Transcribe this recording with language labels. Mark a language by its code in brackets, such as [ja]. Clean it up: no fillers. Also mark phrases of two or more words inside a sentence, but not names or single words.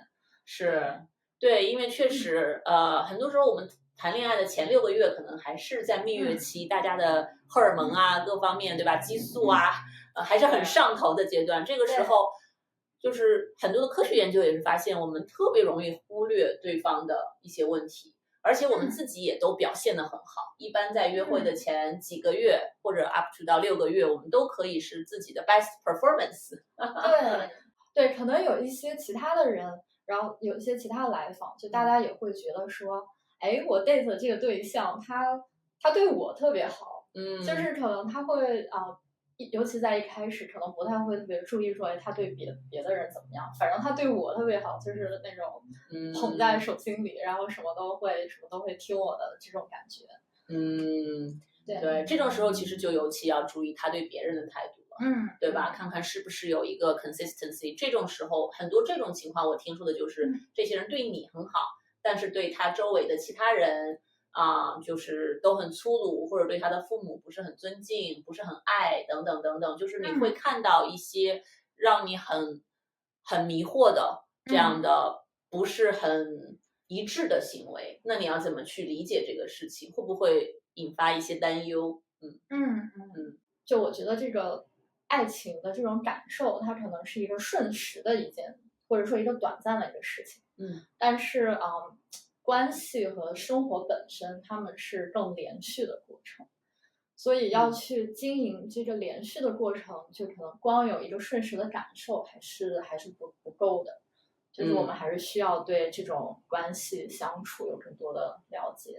[zh] 是，對，因為確實很多時候我們談戀愛的前6個月可能還是在蜜月期，大家的荷爾蒙啊各方面，對吧，激素啊還是很上頭的階段，這個時候就是很多的科學研究也是發現我們特別容易忽略對方的一些問題，而且我們自己也都表現得很好，一般在約會的前幾個月或者 [en] up to [zh] 到6個月，我們都可以是自己的 [en] best performance。 [zh] 对，可能有一些其他的人，然後有一些其他的來访，就大家也会觉得说，哎，我 date 的这個對象他對我特別好，就是可能他會尤其在一開始可能不太會特別注意說，哎，他對別的人怎麼樣，反正他對我特別好，就是那種捧在手心裡，然後什麼都會聽我的這種感覺。對，這種時候其實就尤其要注意他對別人的態度了，對吧？看看是不是有一個 consistency。這種時候很多這種情況我聽說的就是這些人對你很好，但是對他周圍的其他人就是都很粗魯，或者对他的父母不是很尊敬，不是很愛，等等等等，就是你会看到一些讓你很迷惑的這樣的不是很一致的行為，那你要怎麼去理解這個事情？會不會引發一些擔憂？就我覺得這個愛情的這種感受，它可能是一個瞬時的一件，或者說一個短暫的一個事情，但是關係和生活本身，他們是更連續的過程，所以要去經營這個連續的過程，就可能光有一個瞬時的感受還是不夠的，就是我們還是需要對這種關係相處有更多的了解。